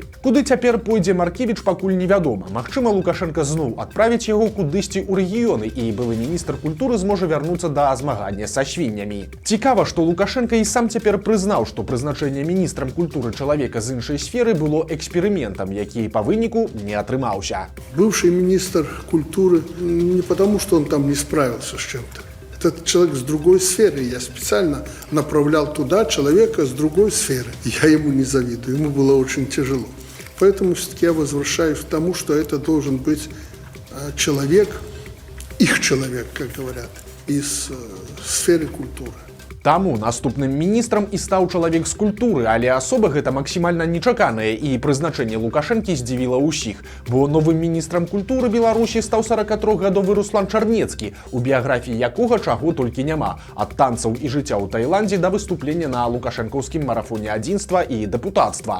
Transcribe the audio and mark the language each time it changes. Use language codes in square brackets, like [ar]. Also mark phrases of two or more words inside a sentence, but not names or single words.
[be] Куды цяпер пойдзе Маркевіч, пакуль невядома. Магчыма, Лукашенка зноў адправіць яго кудысьці ў рэгіёны, і былы міністр культуры зможа вярнуцца да змагання са свіннямі. Цікава, што Лукашенка і сам цяпер прызнаў, што прызначэнне міністрам культуры чалавека з іншай сферы было эксперыментам, які па выніку не атрымаўся. [ru] Бывший министр культуры не потому, что он там не справился с чем-то. Этот человек с другой сферы. Я специально направлял туда человека с другой сферы. Я ему не завидую, ему было очень тяжело. Поэтому все-таки я возвращаюсь к тому, что это должен быть человек, их человек, как говорят, из сферы культуры. [be] Таму наступным міністрам і стаў чалавек з культуры, але асоба гэта максімальна нечаканае, і прызначэнне Лукашэнкі здзівіла ўсіх, бо новым міністрам культуры Беларусі стаў 43-гадовы Руслан Чарнецкі, у біяграфіі якога чаго толькі няма, ад танцаў і жыцця ў Таіландзе да выступлення на лукашэнкаўскім марафоне адзінства і дэпутацтва.